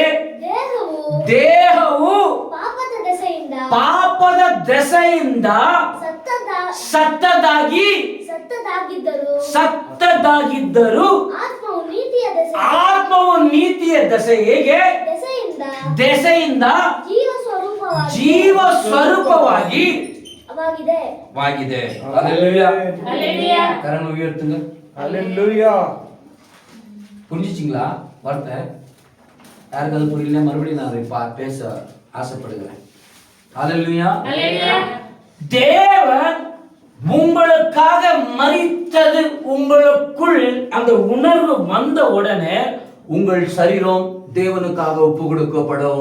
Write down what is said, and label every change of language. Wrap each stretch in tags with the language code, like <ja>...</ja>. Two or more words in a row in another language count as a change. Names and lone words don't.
<kn>ದೇಹವು ಪಾಪದ ದೆಸೆಯಿಂದ ಸತ್ತದಾಗಿದ್ದರೂ ಆತ್ಮವು ನೀತಿಯ ದೆಸೆಯಿಂದ ಜೀವ ಸ್ವರೂಪವಾಗಿ</kn> <ta>புரிஞ்சிச்சிங்களா வார்த்தை? யாருக்கு அது புரியல? மறுபடியும் நான் பேச ஆசைப்படுகிறேன். அல்லேலூயா. தேவன் உங்களுக்காக மரித்தது உங்களுக்குள் அந்த உணர்வு வந்த உடனே உங்கள் சரீரம் தேவனுக்காக ஒப்பு கொடுக்கப்படும்.</ta>